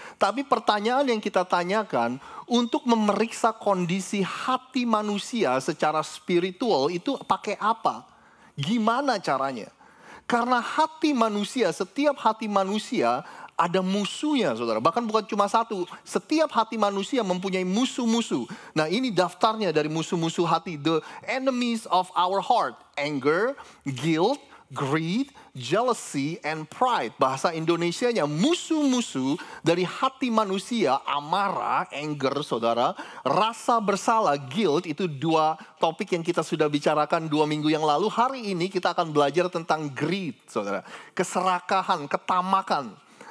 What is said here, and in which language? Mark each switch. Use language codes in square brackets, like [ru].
[id] Tapi pertanyaan yang kita tanyakan, untuk memeriksa kondisi hati manusia secara spiritual, itu pakai apa? Gimana caranya? Karena hati manusia, setiap hati manusia ada musuhnya, saudara. Bahkan bukan cuma satu. Setiap hati manusia mempunyai musuh-musuh. Nah, ini daftarnya dari musuh-musuh hati. [en] The enemies of our heart. Anger, guilt, greed, jealousy, and pride. [id] Bahasa Indonesianya musuh-musuh dari hati manusia. Amarah, anger, saudara. Rasa bersalah, guilt. Itu dua topik yang kita sudah bicarakan 2 minggu yang lalu. Hari ini kita akan belajar tentang greed, saudara. Keserakahan, ketamakan.